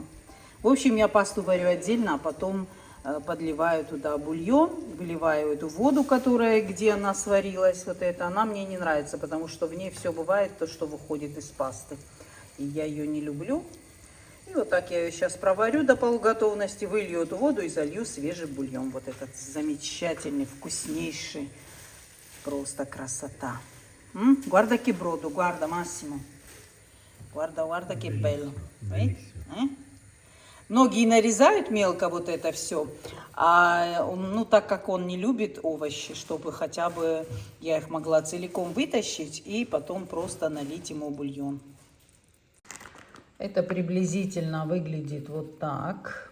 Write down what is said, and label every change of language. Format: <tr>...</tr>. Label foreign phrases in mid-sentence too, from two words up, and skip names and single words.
<ru>В общем, я пасту варю отдельно, а потом подливаю туда бульон, выливаю эту воду, которая, где она сварилась, вот это, она мне не нравится, потому что в ней все бывает, то, что выходит из пасты. И я ее не люблю. И вот так я ее сейчас проварю до полуготовности, вылью эту воду и залью свежий бульон. Вот этот замечательный, вкуснейший, просто красота.</ru> <it>Guarda che brodo, guarda Massimo. Guarda che bello.</it> <ru>Многие нарезают мелко вот это все, ну так как он не любит овощи, чтобы хотя бы я их могла целиком вытащить и потом просто налить ему бульон. Это приблизительно выглядит вот так.</ru>